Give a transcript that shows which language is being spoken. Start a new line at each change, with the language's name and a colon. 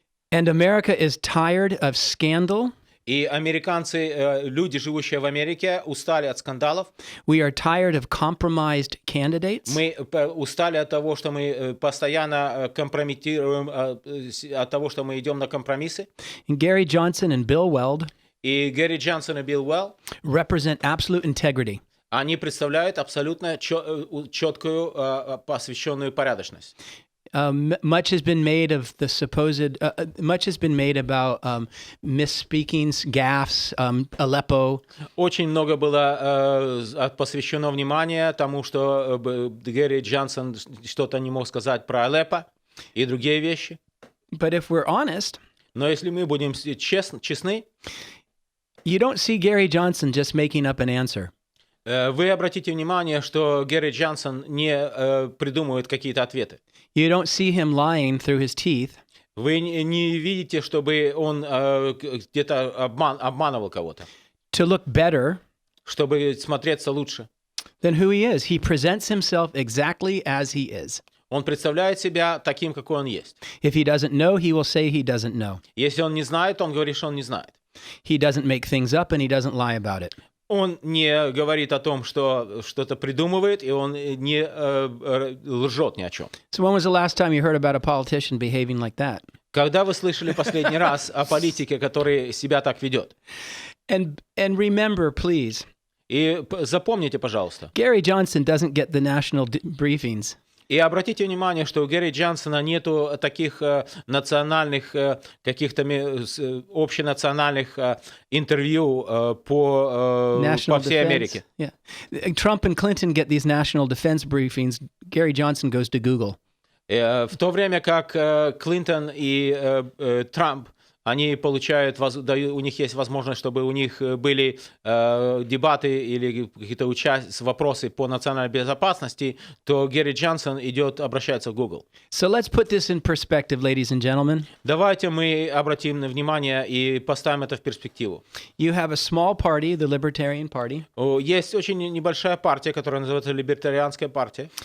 English: and America is tired of scandal.
Russian: И американцы, люди, живущие в Америке, устали от скандалов.
English: We are tired of compromised candidates.
Russian: Мы устали от того, что мы постоянно компрометируем, от того, что мы идем на компромиссы.
English: And Gary Johnson and Bill Weld
Russian: И Гэри Джонсон и Билл Уэлл,
English: represent absolute integrity.
Russian: они представляют абсолютно четкую, посвященную порядочность.
English: Much has been made of the supposed. Much has been made about misspeakings, gaffes, Aleppo.
Russian: Очень много было посвящено внимания тому, что Гэри Джонсон что-то не мог сказать про Алеппо и другие вещи.
English: But if we're honest,
Russian: Но если мы будем честны,
English: you don't see Gary Johnson just making up an answer.
Russian: Вы обратите внимание, что Гэри Джонсон не придумывает какие-то ответы.
English: You don't see him lying through his teeth.
Russian: Вы не видите, чтобы он где-то обманывал кого-то,
English: To look better
Russian: чтобы смотреться лучше.
English: than who he is. He presents himself exactly as he is.
Russian: Он представляет себя таким, какой он есть.
English: If he doesn't know, he will say he doesn't know.
Russian: Если он не знает, он говорит, что он не знает.
English: He doesn't make things up and he doesn't lie about it.
Russian: Он не говорит о том, что что-то придумывает, и он не лжет ни о чем.
English: So when was the last time you heard about a politician behaving like that?
Russian: Когда вы слышали последний раз о политике, который себя так ведет?
English: And remember, please,
Russian: И запомните, пожалуйста.
English: Gary Johnson doesn't get the national briefings.
Russian: И обратите внимание, что у Гэри Джонсона нету таких национальных, каких-то общенациональных интервью по всей Америке.
English: Yeah. Trump and Clinton get these national defense briefings. Gary Johnson goes to Google.
Russian: В то время как Клинтон и Трамп, они получают, у них есть возможность, чтобы у них были дебаты или какие-то вопросы по национальной безопасности, то Гэри Джонсон обращается в Google.
English: So let's put this in perspective, ladies and gentlemen.
Russian: Давайте мы обратим внимание и поставим это в перспективу.
English: You have a small party, the Libertarian Party.
Russian: Есть очень небольшая партия, которая называется Либертарианская партия.